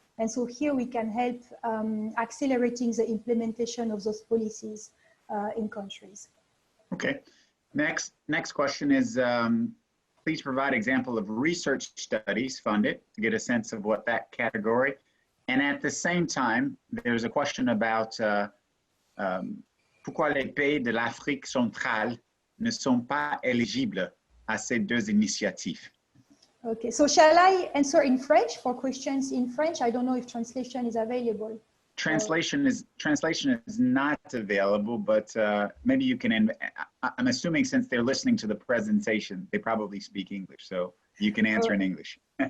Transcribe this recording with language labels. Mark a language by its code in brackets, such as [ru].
[en] And so here we can help accelerating the implementation of those policies in countries. Okay, next question is, please provide example of research studies funded to get a sense of what that category. And at the same time, there's a question about [fr] pourquoi les pays de l'Afrique centrale ne sont pas éligibles à ces deux initiatives. [en] Okay, so shall I answer in French for questions in French? I don't know if translation is available. Translation is not available, but maybe you can. I'm assuming since they're listening to the presentation, they probably speak English, so you can answer in English.